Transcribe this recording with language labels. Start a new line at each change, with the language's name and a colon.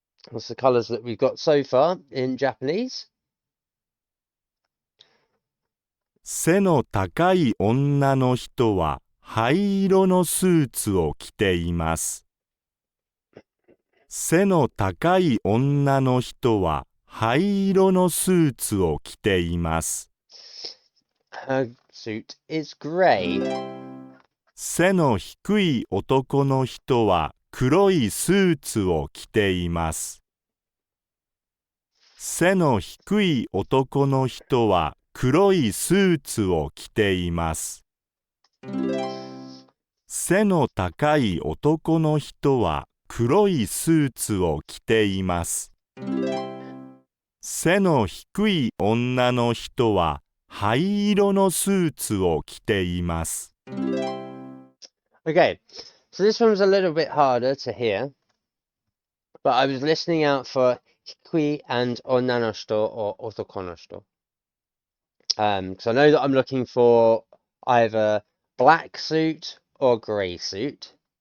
English: That's the colours that we've got so far in Japanese.
Japanese: 背の高い女の人は灰色のスーツを着ています。背の高い女の人は灰色のスーツを着ています。
English: Her suit is grey.
Japanese: 背の低い男の人は黒いスーツを着ています。背の低い男の人は黒いスーツを着ています。背の高い男の人は黒いスーツを着ています。背の低い女の人は灰色のスーツを着ています。
English: Okay, so this one was a little bit harder to hear, but I was listening out for hikui and onanoshito or otokonoshito. Because I know that I'm looking for either black suit or grey suit.